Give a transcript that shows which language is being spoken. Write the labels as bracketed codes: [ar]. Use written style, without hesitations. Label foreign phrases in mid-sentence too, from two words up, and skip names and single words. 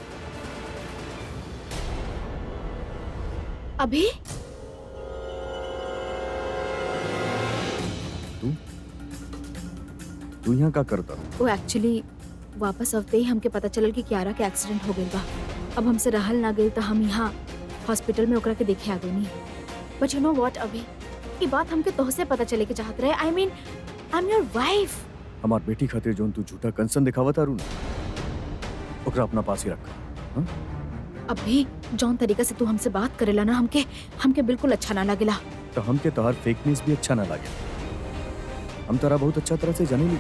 [bho] अभी तू यहाँ का करता? वो एक्चुअली वापस आवते ही हमके पता चलल कि क्यारा के एक्सीडेंट हो गइल बा। अब हमसे रहल ना गइल तो हम यहाँ हॉस्पिटल में ओकरा के देखे आ गइनी। [en] But you know what [bho] अभी, ये बात हमके तोहसे पता चले के चाहत रहे। [en] I mean I am your wife. [bho] हमार बेटी खातिर जोन तू झूठा कंसर्न दिखावत तारू ना, ओकरा अपना पास ही रखा। हाँ? अभी जौन तरीका से तू हमसे बात करेला ना, हमके बिल्कुल अच्छा ना लगेला। तो हमके तोहार [en] fake news [bho] भी अच्छा ना लगे। हम तारा बहुत अच्छा तरह से जाने ली।